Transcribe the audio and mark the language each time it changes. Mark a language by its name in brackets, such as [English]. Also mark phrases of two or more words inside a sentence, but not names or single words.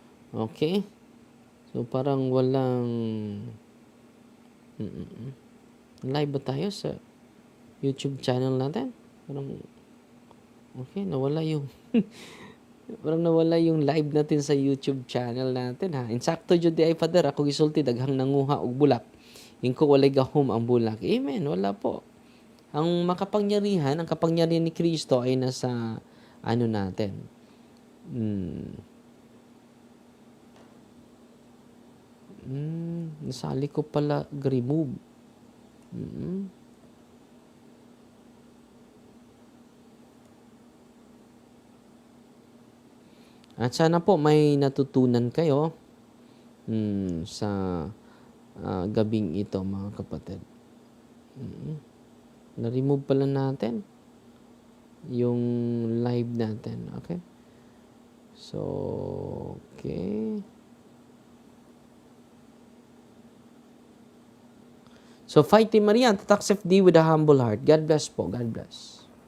[English] Okay? So, [Filipino] parang walang... Live ba tayo sa [English] YouTube channel [Filipino] natin? Parang... Okay, nawala yung... parang nawala yung live natin sa [English] YouTube channel [Filipino] natin, ha? [Cebuano] Insakto jud di ay Father, ako gisulti daghang nanguha og bulak. Ingko walay gahom ang bulak. [Filipino] Amen, wala po. Ang makapangyarihan, ang kapangyarihan ni Kristo ay nasa ano natin. Nasali ko pala remove. At sana po may natutunan kayo sa gabing ito, mga kapatid. Na-remove pala natin yung live natin. [English] Okay? So, okay. So, fight Team Maria, tatak FD with a humble heart. God bless po. God bless.